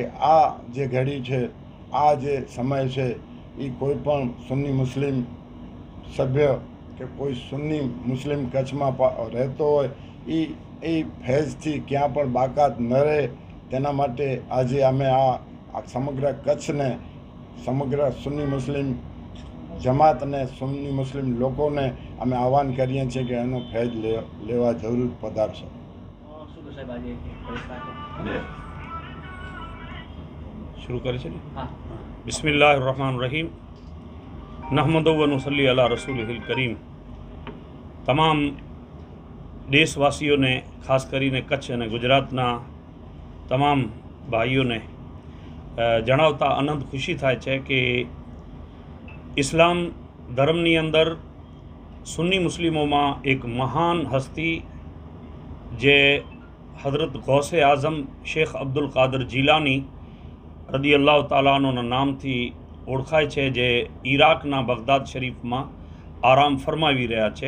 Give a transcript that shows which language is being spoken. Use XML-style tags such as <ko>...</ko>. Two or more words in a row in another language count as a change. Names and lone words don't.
<gu>આ જે ઘડી છે, આ જે સમય છે, એ કોઈ પણ સુન્ની મુસ્લિમ સભ્ય કે કોઈ સુન્ની મુસ્લિમ કચ્છમાં રહેતો હોય એ ફૈઝથી ક્યાં પણ બાકાત ન રહે, તેના માટે આજે અમે આ સમગ્ર કચ્છને, સમગ્ર સુન્ની મુસ્લિમ જમાત અને સુન્ની મુસ્લિમ લોકોને અમે આહ્વાન કરીએ છીએ કે એનો ફૈઝ લેવા જરૂર પધારશો.</gu> <hi>शुरू करे चलिए.</hi> <ar>بسم الله الرحمن الرحيم. نحمده و نصلي على رسوله الكريم.</ar> <gu>તમામ દેશવાસીઓને, ખાસ કરીને કચ્છ અને ગુજરાતના તમામ ભાઈઓને જણાવતા આનંદ ખુશી થાય છે કે ઇસ્લામ ધર્મની અંદર સુન્ની મુસ્લિમોમાં એક મહાન હસ્તી જે હઝરત ગૌસે આઝમ શેખ અબ્દુલ કાદર જીલાની</gu> <ar>رضي الله تعالى عنه</ar> <gu>નામથી ઓળખાય છે, જે ઈરાકના બગદાદ શરીફમાં આરામ ફરમાવી રહ્યા છે.</gu>